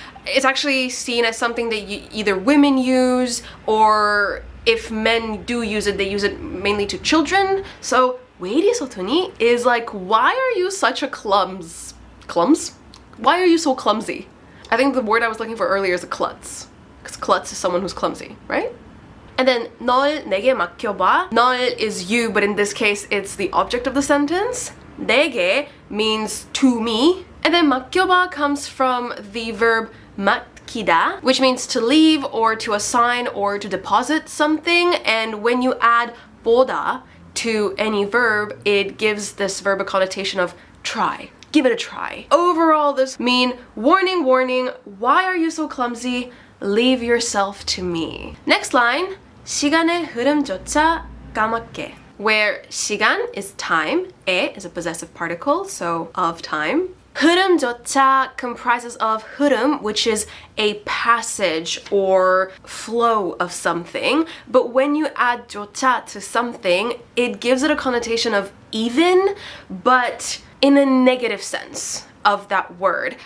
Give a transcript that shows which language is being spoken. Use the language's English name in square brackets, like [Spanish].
[English] It's actually seen as something that either women use, or if men do use it, they use it mainly to children. So, [Korean] 왜 이리 서투니 [English] is like, why are you such a clums? Why are you so clumsy? I think the word I was looking for earlier is a klutz. Because klutz is someone who's clumsy, right? And then [Korean] 널 내게 맡겨봐. [English] 널 is you, but in this case it's the object of the sentence. 내게 means to me. And then 맡겨봐 comes from the verb 맡기다, which means to leave or to assign or to deposit something. And when you add 보다, to any verb, it gives this verb a connotation of try. Give it a try. Overall, this mean warning, warning, why are you so clumsy? Leave yourself to me. Next line, [Korean] 시간의 흐름조차 까맣게. [English] Where 시간 is time, 에 is a possessive particle, so of time. 흐름조차 comprises of 흐름, which is a passage or flow of something. But when you add 조차 to something, it gives it a connotation of even, but in a negative sense of that word.